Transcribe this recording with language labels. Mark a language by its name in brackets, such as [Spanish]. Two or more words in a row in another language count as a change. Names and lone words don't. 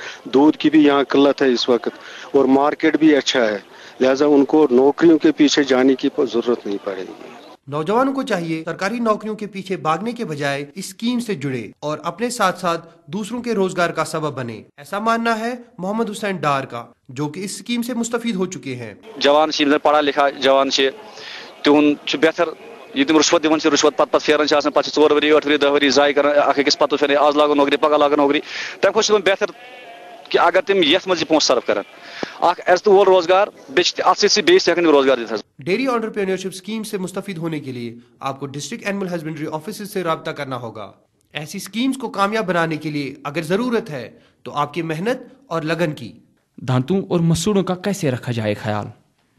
[Hindi] दूध की भी यहाँ किल्लत है इस वक्त और मार्केट भी अच्छा है, लिहाजा उनको नौकरियों के पीछे जाने की जरूरत नहीं पड़ेगी. नौजवानों को चाहिए सरकारी नौकरियों के पीछे भागने के बजाय इस स्कीम से जुड़े और अपने साथ साथ दूसरों के रोजगार का सबब बने. ऐसा मानना है मोहम्मद हुसैन डार का, जो कि इस स्कीम से मुस्तफीद हो चुके हैं. [Kashmiri] जवान पढ़ा लिखा जवान तुहद बेहतर ये तुम रुश्वत दिवन से रुश्वत पत फेरन 4 वरी 8 वरी 10 वरी जाय कर अकिस पत फेर आज लागो नौकरी पगह लागो नौकरी तम खुश बेहतर कि अगर तम ये मज पोस सर्व कर ऐसा वोल रोजगार बेस रोजगार दित. [English] dairy entrepreneurship scheme [Hindi] से मुस्तफीद होने के लिए आपको [English] district animal husbandry office [Hindi] से रब्ता करना होगा. ऐसी स्कीम्स को कामयाब बनाने के लिए अगर जरूरत है तो आपकी मेहनत और लगन की. दांतों और मसूड़ों का कैसे रखा जाए ख्याल?